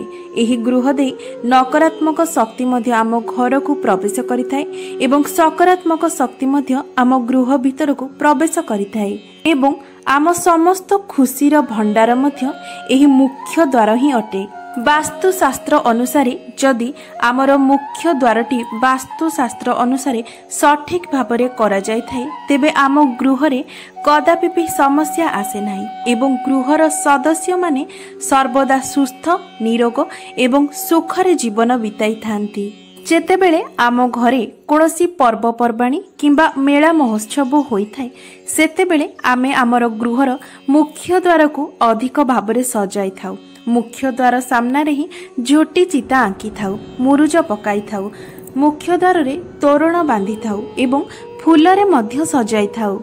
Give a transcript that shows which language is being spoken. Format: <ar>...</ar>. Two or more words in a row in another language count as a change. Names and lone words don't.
<or>ଏହି ଗୃହ ଦେଇ ନକାରାତ୍ମକ ଶକ୍ତି ମଧ୍ୟ ଆମ ଘରକୁ ପ୍ରବେଶ କରିଥାଏ ଏବଂ ସକାରାତ୍ମକ ଶକ୍ତି ମଧ୍ୟ ଆମ ଗୃହ ଭିତରକୁ ପ୍ରବେଶ କରିଥାଏ ଏବଂ ଆମ ସମସ୍ତ ଖୁସିର ଭଣ୍ଡାର ମଧ୍ୟ ଏହି ମୁଖ୍ୟ ଦ୍ୱାର ହିଁ ଅଟେ। ବାସ୍ତୁଶାସ୍ତ୍ର ଅନୁସାରେ ଯଦି ଆମର ମୁଖ୍ୟ ଦ୍ୱାରଟି ବାସ୍ତୁଶାସ୍ତ୍ର ଅନୁସାରେ ସଠିକ ଭାବରେ କରା ଯାଇ ଥାଏ, ତେବେ ଆମ ଗୃହରେ କଦାପି ବି ସମସ୍ୟା ଆସେ ନାହିଁ ଏବଂ ଗୃହର ସଦସ୍ୟ ମାନେ ସର୍ବଦା ସୁସ୍ଥ ନିରୋଗ ଏବଂ ସୁଖରେ ଜୀବନ ବିତାଇ ଥାଆନ୍ତି। ଯେତେବେଳେ ଆମ ଘରେ କୌଣସି ପର୍ବପର୍ବାଣି କିମ୍ବା ମେଳା ମହୋତ୍ସବ ହୋଇଥାଏ, ସେତେବେଳେ ଆମେ ଆମର ଗୃହର ମୁଖ୍ୟ ଦ୍ୱାରକୁ ଅଧିକ ଭାବରେ ସଜାଇ ଥାଉ। ମୁଖ୍ୟ ଦ୍ୱାର ସାମ୍ନା ରେ ହିଁ ଝୋଟି ଚିତା ଆଙ୍କି ଥାଉ, ମୁରୁଜ ପକାଇ ଥାଉ, ମୁଖ୍ୟ ଦ୍ୱାର ରେ ତୋରଣ ବାନ୍ଧି ଥାଉ ଏବଂ ଫୁଲରେ ମଧ୍ୟ ସଜାଇ ଥାଉ।</or>